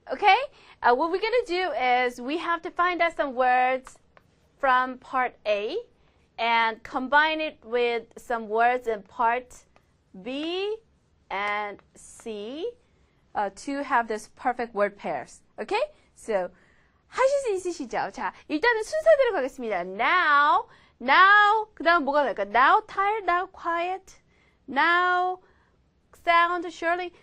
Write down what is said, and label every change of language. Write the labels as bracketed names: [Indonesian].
[English] Okay, what we're going to do is we have to find out some words from part A and combine it with some words in part B and C to have this perfect word pairs. [Korean] Okay, so 하실 수 있으시죠? 자, 일단은 순서대로 가겠습니다. Now, 그 다음 뭐가 될까? [English] Now tired, now quiet, now sound surely.